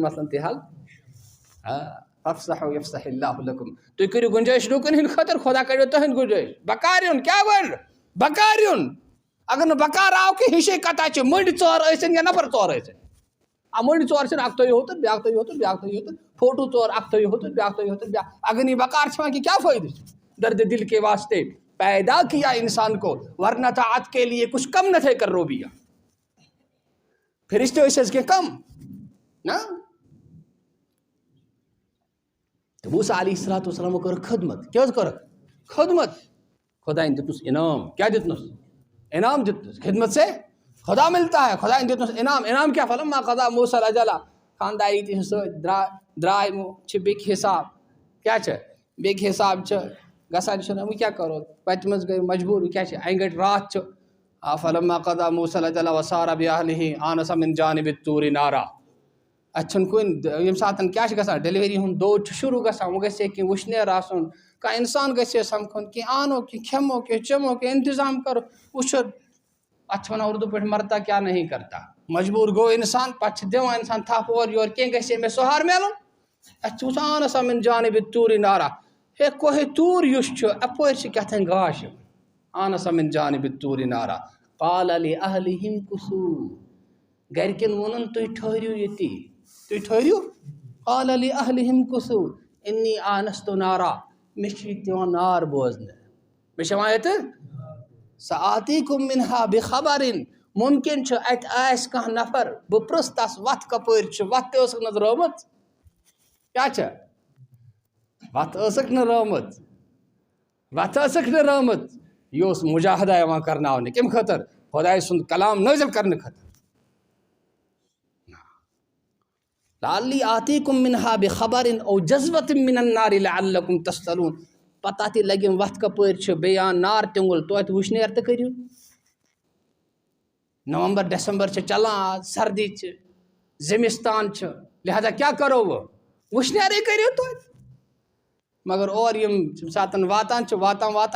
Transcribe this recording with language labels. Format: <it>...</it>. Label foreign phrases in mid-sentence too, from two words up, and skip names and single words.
<ks>مسلن تہِ حل</ks> <ar>افصحوا یفصح اللہ لکم</ar> <ks>تُہۍ کٔرِو گُنجٲیش لوٗکَن ہِنٛدِ خٲطرٕ خۄدا کَڑیو تُہٕنٛدۍ گُنجٲیش بکار یُن کیٛاہ گۄڈٕ بکار یُن اگر نہٕ بکار آو کہِ ہِشے کَتھا چھِ مٔنٛڈۍ ژور ٲسِنۍ یا نفر ژور ٲسِنۍ مٔنٛڈۍ ژور چھِنہٕ اکھ تھٲیِو ہوٚتُن بیٛاکھ تھٲیِو ہوٚتُن بیٛاکھ تھٲیِو ہوٚتُن فوٹوٗ ژور اکھ تھٲیِو ہوٚتُن بیٛاکھ تھٲیِو ہوٚتُن بیٛاکھ اگر نہٕ یہِ بکار چھِ وۄنۍ کہِ کیٛاہ فٲیدٕ چھُ</ks> <ur>درد دل کے واسطے پیدا کیا انسان کو ورنہ طاعت کے لیے کچھ کم نہ تھے کر روبیا</ur> <ks>فرشتے ٲسۍ حظ کینٛہہ کم نہ تہٕ موسیٰ</ks> <ar>علیہ الصلوٰۃ والسلامو</ar> <ks>کٔرٕکھ خدمت کیٛاہ حظ کٔرٕکھ خدمت خۄدایَن دیُتنَس انعام کیٛاہ دیُتنَس انعام دیُتنَس</ks> <ur>خدمت سے خدا ملتا ہے</ur> <ks>خۄدایَن دیُتنَس انعام کیٛاہ</ks> <ar>فلما قضا موسیٰ الاجل</ar> <ks>خانٛداری تہِ چھِ سۭتۍ درٛاے چھِ بیٚکہِ حساب کیٛاہ چھِ بیٚکہِ حساب چھِ گژھان چھِنہٕ وۄنۍ کیٛاہ کَرو وَتہِ منٛز گٔے مجبوٗر وۄنۍ کیٛاہ چھِ اَنہِ گٔٹۍ راتھ چھُ فلما</ks> <ar>قضا موسیٰ الاجل وسار بأهله آنس من جانب الطور نارا</ar> <ks>اَتہِ چھُنہٕ کُنہِ ییٚمہِ ساتہٕ کیٛاہ چھِ گژھان ڈیلؤری ہُنٛد دود چھُ شروٗع گژھان وۄنۍ گژھِ ہے کینٛہہ وٕشنیر آسُن کانٛہہ اِنسان گژھِ ہے سَمکھُن کینٛہہ آنو کینٛہہ کھٮ۪مو کینٛہہ چٮ۪مو کینٛہہ اِنتظام کَرو وٕچھو اَتھ چھِ وَنان اُردو پٲٹھۍ</ks> <ur>مرتا کیٛاہ نہیں کرتا</ur> <ks>مجبوٗر گوٚو اِنسان پَتہٕ چھِ دِوان اِنسان تھپھ اورٕ یورٕ کینٛہہ گژھِ ہے مےٚ سہار میلُن اَسہِ چھِ وٕچھان</ks> <ar>آنس من جانب الطور نارا</ar> <ks>ہے کوہِ توٗر یُس چھُ اَپٲرۍ چھِ کیٛاہ تانۍ گاش</ks> <ar>آنس من جانب الطور نارا قال لأهلهم امكثوا</ar> <ks>گرِکٮ۪ن ووٚنُن تُہۍ ٹھٔہرِو ییٚتی تُہۍ ٹھٔہرِو</ks> <ar>قال لأهلهم امكثوا إني آنست نارا</ar> <ks>مےٚ چھِ ییٚتہِ یِوان نار بوزنہٕ مےٚ چھِ یِوان ییٚتہِ</ks> <ar>سآتيكم منها بخبر</ar> <ks>مُمکِن چھُ اَتہِ آسہِ کانٛہہ نفر بہٕ پرٛژھ تَس وَتھ کَپٲرۍ چھِ وَتھ تہِ ٲسٕکھ نظر آمٕژ کیٛاہ چھِ وَتھ ٲسٕکھ نہٕ رٲمٕژ وَتھ ٲسٕکھ نہٕ رٲمٕژ یہِ اوس مُجاہدہ یِوان کَرناونہٕ کَمہِ خٲطرٕ خۄداے سُنٛد کلام نٲزِل کَرنہٕ خٲطرٕ</ks> <ar>لعلی آتیکم منہا بخبر او جذبۃ من النار لعلکم تصطلون</ar> <ks>پتہ تہِ لگیم وَتھ کَپٲرۍ چھِ بیٚیہِ آن نار تیوٚنگُل توتہِ وٕشنیر تہِ کٔرِو نومبر ڈٮ۪سمبر چھِ چلان آز سردی چھِ زمستان چھِ لہٰذا کیٛاہ کَرو وۄنۍ وٕشنیرٕے کٔرِو توتہِ مگر اورٕ ییٚمہِ ساتہٕ واتان چھِ واتان</ks>